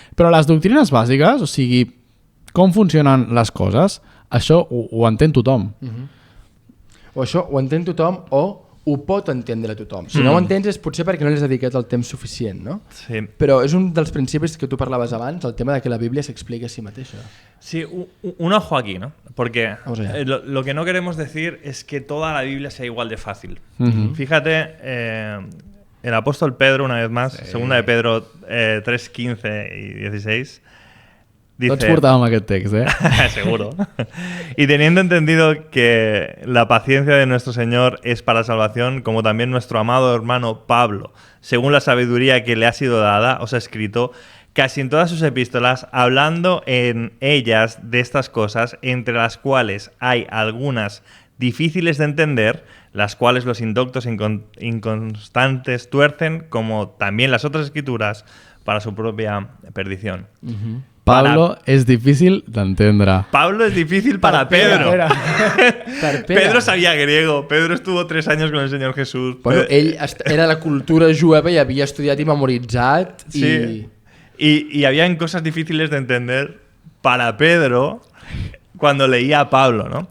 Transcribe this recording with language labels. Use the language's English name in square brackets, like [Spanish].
[Catalan] Però les doctrines bàsiques, o sigui, com funcionen les coses, això ho entén tothom. O això ho entén tothom o ho pot entendre tothom. Si no ho entens és potser perquè no li has dedicat el temps suficient, no? Sí. Però és un dels principis que tu parlaves abans, el tema de que la Biblia s'explica a si mateixa. [Spanish] Sí, un ojo aquí, ¿no? Porque lo que no queremos decir es que toda la Biblia sea igual de fácil. Fíjate, el apóstol Pedro, una vez más, segunda de Pedro 3, 15 y 16, dice... [Catalan] Tots portàvem aquest text, [Spanish] Seguro. Y teniendo entendido que la paciencia de nuestro Señor es para salvación, como también nuestro amado hermano Pablo, según la sabiduría que le ha sido dada, os ha escrito casi en todas sus epístolas, hablando en ellas de estas cosas, entre las cuales hay algunas difíciles de entender, las cuales los indoctos inconstantes tuercen, como también las otras escrituras, para su propia perdición. [Catalan] Pablo és difícil d'entendre. [Spanish] Pablo es difícil para Pedro. Pedro sabía griego. Pedro estuvo 3 años con el Señor Jesús. [Catalan] Bueno, ell era de la cultura jueva i havia estudiat i memoritzat. Sí. [Spanish] Y habían cosas difíciles de entender para Pedro cuando leía a Pablo, ¿no?